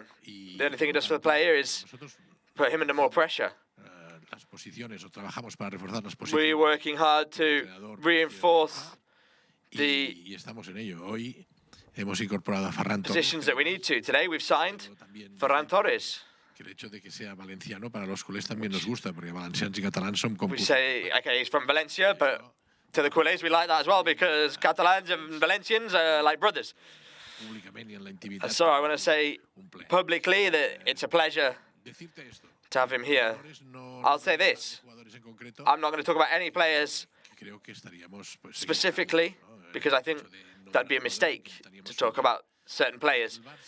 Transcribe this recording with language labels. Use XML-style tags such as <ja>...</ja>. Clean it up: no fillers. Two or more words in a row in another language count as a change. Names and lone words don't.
<en>The only thing it does for the player is put him under more pressure. We're working hard to reinforce the positions that we need to. Today we've signed Ferran Torres.</en> <es>que el hecho de que sea valenciano para los culés también nos gusta, porque</es> <ca>valencians y catalans som com...</ca> <en>We say, okay, he's from Valencia, but to the culés we like that as well, because Catalans and Valencians are like brothers.</en> <ca>Públicament i en la intimitat.</ca> <en>So I want to say publicly that it's a pleasure to have him here. I'll say this. I'm not going to talk about any players specifically, because I think that'd be a mistake to talk about certain players.</en>